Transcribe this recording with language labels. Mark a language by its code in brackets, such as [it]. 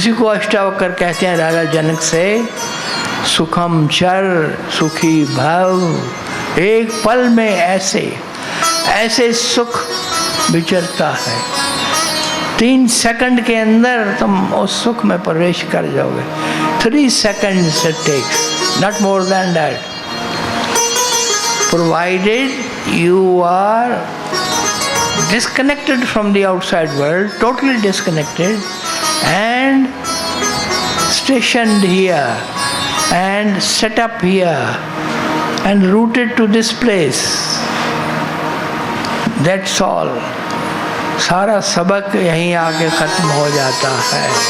[hi] उसी को अष्टावक्र कहते हैं राजा जनक से, [sa] सुखम चर सुखी भव। [hi] एक पल में ऐसे सुख विचरता है, 3 सेकंड के अंदर तुम उस सुख में प्रवेश कर जाओगे। [en] 3 seconds it takes, not more than that, provided you are disconnected from the outside world, totally disconnected, and stationed here and set up here and rooted to this place. That's all. [hi] सारा सबक यहीं आके खत्म हो जाता है।